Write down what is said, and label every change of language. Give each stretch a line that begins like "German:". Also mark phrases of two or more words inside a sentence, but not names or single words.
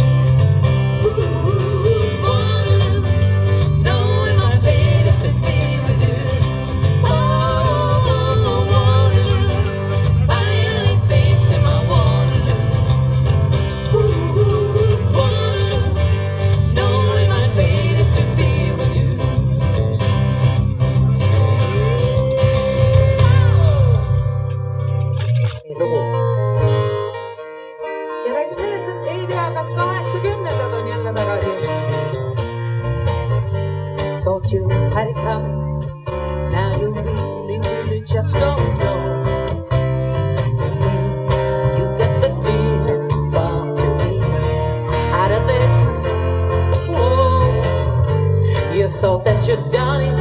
English: Waterloo, knowing my fate is to be with you. Waterloo, finally facing my Waterloo. Waterloo, knowing my fate is to be with you.
Estonian: lugu. Ja räägib sellest, et ei tea, kas 80-ndad on jälle tagasi.
English: Thought you had it coming. Now you really just don't know. Seems you get the deal far too deep out of this. Oh, you thought that you'd done it.